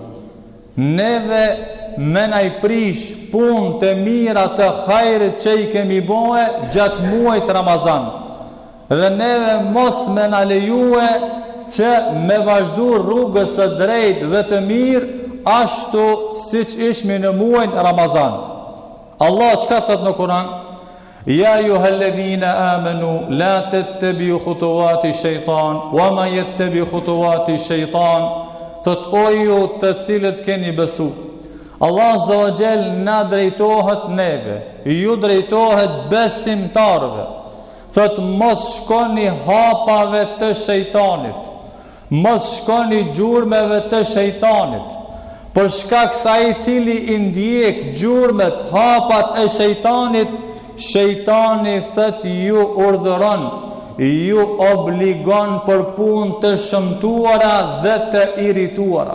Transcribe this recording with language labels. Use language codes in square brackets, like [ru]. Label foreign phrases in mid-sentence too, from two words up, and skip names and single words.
[sq] Neve me na i prish punë të mira të hajrit që i kemi bëhe gjatë muajit Ramazan. Dhe neve mos me na lejue që me vazhdu rrugës së drejtë dhe të mirë ashtu siç ishmi në muajin Ramazan. Allah çka thot në Kur'an? [ar] يا أيها الذين آمنوا لا تتبعوا خطوات الشيطان ومن يتبع خطوات الشيطان. [sq] Thot o ju të cilët keni besu. Allah [ar] عز وجل [sq] na drejtohet neve, ju drejtohet besimtarve. Thot mos shkoni hapave të shejtanit, mos shkoni gjurmeve të shejtanit, për shkak se ai i cili i ndjek gjurmet, hapat e shejtanit, shejtani thot ju urdhëron, ju obligon për punë të shëmtuara dhe të irrituara.